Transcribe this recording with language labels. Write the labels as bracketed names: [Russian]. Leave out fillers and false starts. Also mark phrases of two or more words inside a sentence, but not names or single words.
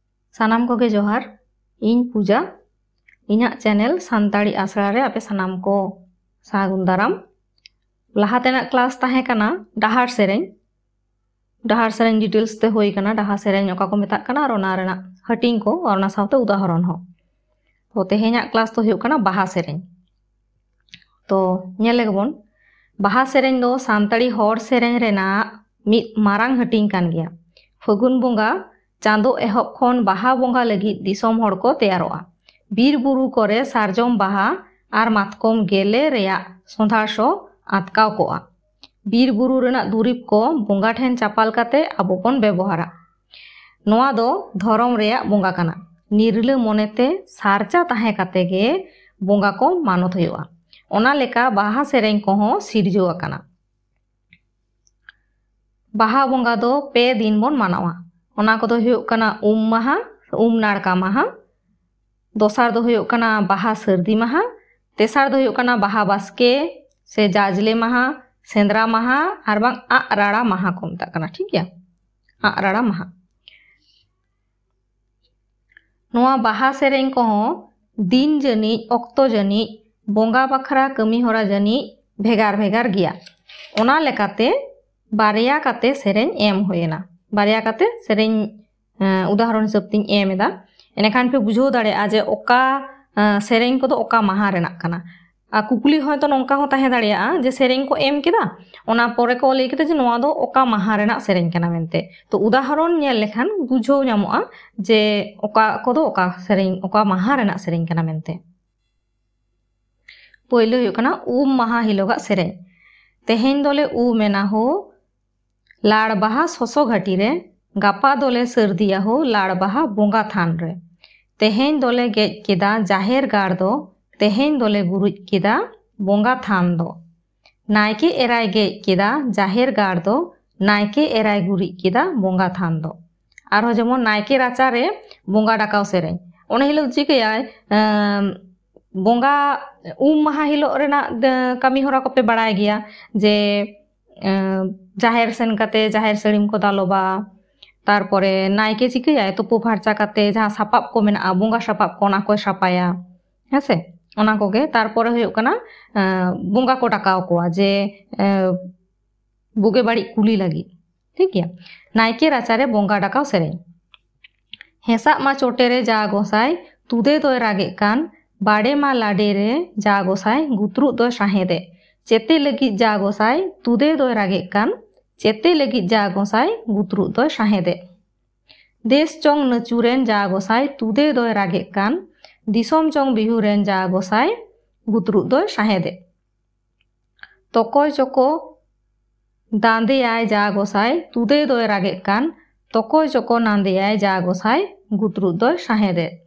[Santali] सानाम कोगे जोहार इन पूजा इना चैनल सानताड़ी आसरा रे आपे सानाम को सागुन दाराम लहातेना क्लास ताहे कना डाहार सेरेñ डिटेल्स ते होई कना डाहार सेरेñ ओका को मेताक कना और ओना रेना हटिंग को और ओना सावते उदाहरण हो तो तेहेñा क्लास तो हुयुग कना बाहा सेरेñ तो ñेले गेबोन बाहा सेरेñ दो सानताड़ी हर सेरेñ रेना मिद मारांग हटिंग कान गिया फगुन बोंगा चांदो एहब खन बाहा बोंगा लगी दिसोम हड़ को तैयारोआ बीर बुरु करे सारजम बाहा आर मातकम गेले रेया सोंधार सो आतकाव कोआ बीर बुरु रेना दुरिब को बोंगा ठेन चापाल काते आबो बन व्यवहारा नोआ दो धरम रेया बोंगा काना निर्ले मोनेते सारचा ताहे काते गे बोंगा को मानत हुयुआ ओना लेका बाहा सेरेñ को हो सिरजो आकाना बाहा बोंगा दो पे दिन बोन मानावा ओना को दो हुयुग कना माहा नाड़का माहा दोसार दो हुयुग कना बाहा सर्दी माहा तेसार दो हुयुग कना बाहा बास्के से जाजले माहा सेंद्रा माहा आर बांग आग राड़ा माहा को मेताग कना ठीक गया आग राड़ा माहा नोआ बाहा सेरेñ को हो दिन जनी ऑक्तो जनी बोंगा बखरा कमी होरा जनी भेगार भेगार गिया ओना लेकाते बारिया काते सेरेñ एम होयेना बारिया काते सेरेñ उदाहरण हिसाब तिन एम एदा एनेखान पे बुझो दाड़े आज ओका सेरेñ को दो ओका माहा रेनाक कना आ कुकली होयतो नोंका हो ताहे दाड़ेया जे सेरेñ को एम केदा ओना परे को लई केते जे नोआ दो ओका माहा रेनाक सेरेñ कना मेनते तो उदाहरण नेल लेखान बुझो ᱧᱟᱢᱚᱜᱼᱟ जे ओका को दो ओका सेरेñ ओका माहा रेनाक सेरेñ कना मेनते पहिले हुयुग कना माहा हिलोगा सेरेñ तेहेñ दोले मेना हो लाड़ बाहा सोसो घाटी रे गापा दोले सर्दिया हो लाड़ बाहा बोंगा थान रे तेहेñ दोले गेज केदा जाहेर गाड़ दो तेहेñ दोले गुरुज केदा बोंगा थान दो नायके एराय गेज केदा जाहेर गाड़ दो नायके एराय गुरुज केदा बोंगा थान दो आरो जेमन नायके राचा रे बोंगा डाकाव सेरेñ ओने हिलो चिकायाय बोंगा माहा हिलो रेना कामी होरा कोपे बाड़ाय गिया जे जाहेर सेन काते जाहेर सड़ीम को दालोबा तारपरे नायके चिकाया तुपो फारचा काते जहाँ सापाब को मेना बोंगा सापाब को ओना को सापाया हेसे ओना कोगे तारपरे हुयुग कना बोंगा को डाकाव कोआ जे बुगे बाड़ी कुली लगी ठीक गया नायके राचारे बोंगा डाकाव सेरेñ हेसा मा चोटे रे जा गोसाय तुदे दोय रागे कान बाड़े मा लाडे रे जा गोसाय गुतरु दोय साहेदे चेते लगी जा गोसाय तुदे दोय रागे कान चेते लगी जा गोसाय गुतरु दोय साहेदे देश चोंग नचुरेन जा गोसाय तुदे दोय रागे कान दिसोम चोंग बिहुरेन जा गोसाय गुतरु दोय साहेदे तोकोय चोको दांदे आय जा गोसाय तुदे दोय रागे कान तोकोय चोको नांदे आय जा गोसाय गुतरु दोय साहेदे